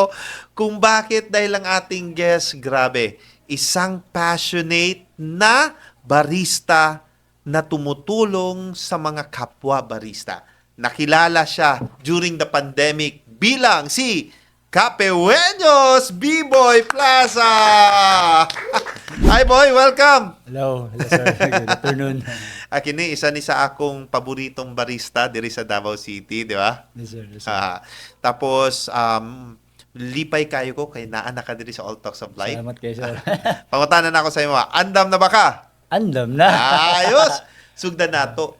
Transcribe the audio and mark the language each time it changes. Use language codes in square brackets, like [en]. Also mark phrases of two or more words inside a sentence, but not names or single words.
[tl] Kung bakit? Dahil ang ating guest, grabe, isang passionate na barista na tumutulong sa mga kapwa barista. Nakilala siya [en] during the pandemic [tl] bilang si Capeweños B-Boy Plaza! [en] Hi boy, welcome! Hello sir. Good afternoon. [ceb] Kini isa ni sa akong paboritong barista diri sa Davao City, di ba? [en] Yes sir. Yes, sir. [ceb] Tapos lipay kayo ko kay naa na ka diri sa All Talks of Life. Salamat kayo sir. Pangutanan ako sa imo. Andam na ba ka? Andam na. Ayos. Sugdan nato.